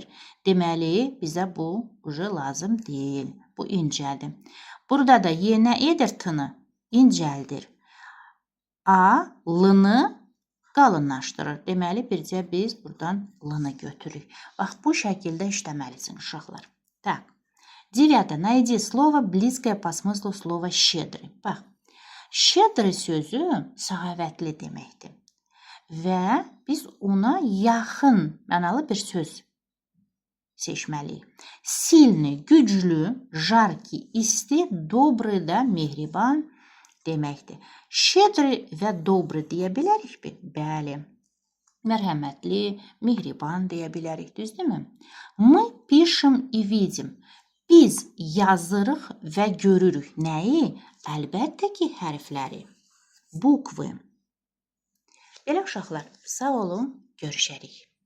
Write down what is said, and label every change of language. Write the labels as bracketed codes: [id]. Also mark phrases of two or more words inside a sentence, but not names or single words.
[az] Deməli, bizə bu lazım deyil. Bu incədir. Burada da Y nə edir? T-nı incəldir. A, L-nı qalınlaşdırır. Deməli, bircə biz buradan L-nı götürürük. Bax, bu şəkildə işləməlisiniz, uşaqlar. [ru] Так. 9. Найди слово, близкое по смыслу слова щедрый. [az] Bax, щедрый sözü səxavətli deməkdir. Və biz ona yaxın mənalı bir söz seçməliyik. Silni, güclü, жаркий, isti, добрый da mehriban deməkdir. Щедрый və добрый deyə bilərikmi? Bəli. Mərhəmətli, mehriban deyə bilərik, düzdürmü? [ru] Мы пишем и видим. [az] Biz yazırıq və görürük. Nəyi? Əlbəttə ki, hərfləri. Bukvı. Belə uşaqlar, sağ olun, görüşərik.